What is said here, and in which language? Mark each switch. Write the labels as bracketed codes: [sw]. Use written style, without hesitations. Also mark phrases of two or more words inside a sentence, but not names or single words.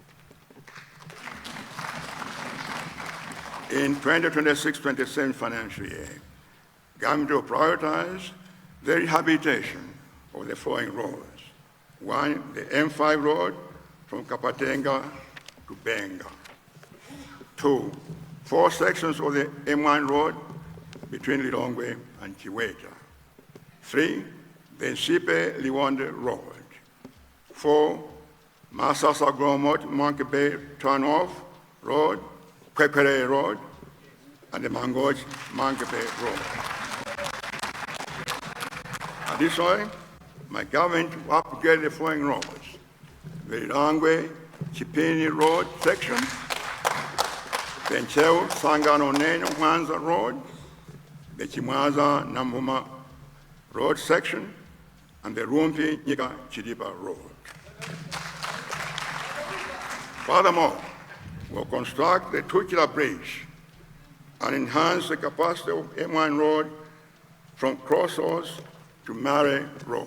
[en] In 2026-27 financial year, government will prioritize the rehabilitation of the following roads. One, the M5 road from Kapatenga to Benga. Two, 4 sections of the M1 road between Lilongwe and Chiweta. 3, the Nsipe Liwonde road. 4, Masasa Gromot Monkey Bay Turnoff Road, Kwekere Road, and the Mangoj Monkey Bay Road. Additionally, my government will upgrade the following roads: the Lilongwe Chipini Road section, the Nchew Sangano Neno Mwanza Road, the Chimwaza Nambuma Road section, and the Rumpi Nyika Chidipa Road. Furthermore, we'll construct the Tukila Bridge and enhance the capacity of M1 Road from Crossroads to Mare Road.